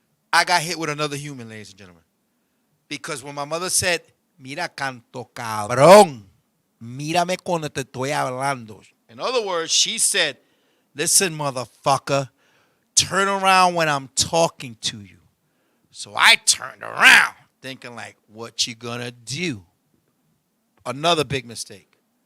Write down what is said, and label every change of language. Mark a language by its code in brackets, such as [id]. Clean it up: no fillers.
[en] I got hit with another human, ladies and gentlemen. Because when my mother said, [es] mira canto cabrón, mírame cuando te estoy hablando. [en] In other words, she said, listen, motherfucker, turn around when I'm talking to you. So I turned around thinking like, what you gonna do? Another big mistake.